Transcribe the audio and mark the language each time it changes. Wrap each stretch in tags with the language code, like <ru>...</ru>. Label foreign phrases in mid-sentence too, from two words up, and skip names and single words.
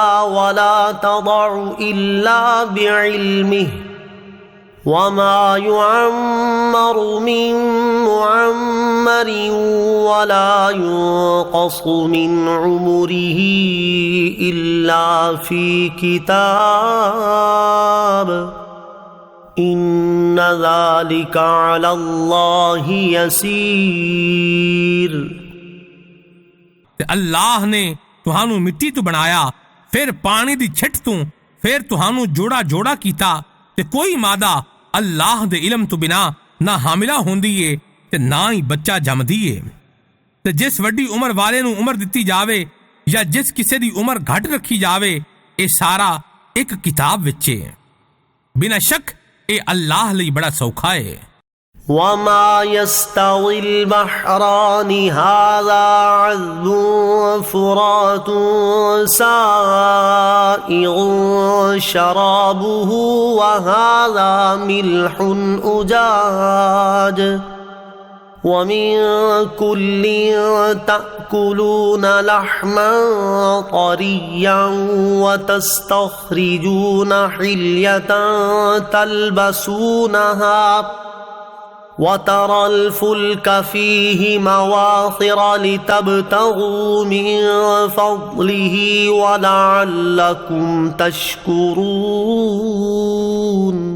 <ar>ولا تضع إلا بعلمه وما يعمر من معمر ولا ينقص من عمره إلا في كتاب إن ذلك على الله يسير</ar> <pa>ਤੇ ਅੱਲਾਹ ਨੇ ਤੁਹਾਨੂੰ ਮਿੱਟੀ ਤੋਂ ਬਣਾਇਆ, ਫਿਰ ਪਾਣੀ ਦੀ ਛਿੱਟ ਤੋਂ, ਫਿਰ ਤੁਹਾਨੂੰ ਜੋੜਾ ਜੋੜਾ ਕੀਤਾ ਤੇ ਕੋਈ ਮਾਦਾ ਅੱਲਾਹ ਦੇ ਇਲਮ ਤੋਂ ਬਿਨਾ ਨਾ ਹਾਮਿਲਾ ਹੁੰਦੀ ਏ ਤੇ ਨਾ ਹੀ ਬੱਚਾ ਜੰਮਦੀ ਏ। ਤੇ ਜਿਸ ਵੱਡੀ ਉਮਰ ਵਾਲੇ ਨੂੰ ਉਮਰ ਦਿੱਤੀ ਜਾਵੇ ਜਾਂ ਜਿਸ ਕਿਸੇ ਦੀ ਉਮਰ ਘੱਟ ਰੱਖੀ ਜਾਵੇ, ਇਹ ਸਾਰਾ ਇੱਕ ਕਿਤਾਬ ਵਿੱਚ ਏ। ਬਿਨਾਂ ਸ਼ੱਕ ਇਹ ਅੱਲਾਹ ਲਈ ਬੜਾ ਸੌਖਾ ਏ।</pa> <ar>وما يستوي البحران هذا عذب فرات سائغ شرابه وهذا ملح أجاج ومن كل تأكلون لحما طريا وتستخرجون حلية تلبسونها وترى الفلك فيه مواخر لتبتغوا من فضله ولعلكم تشكرون</ar>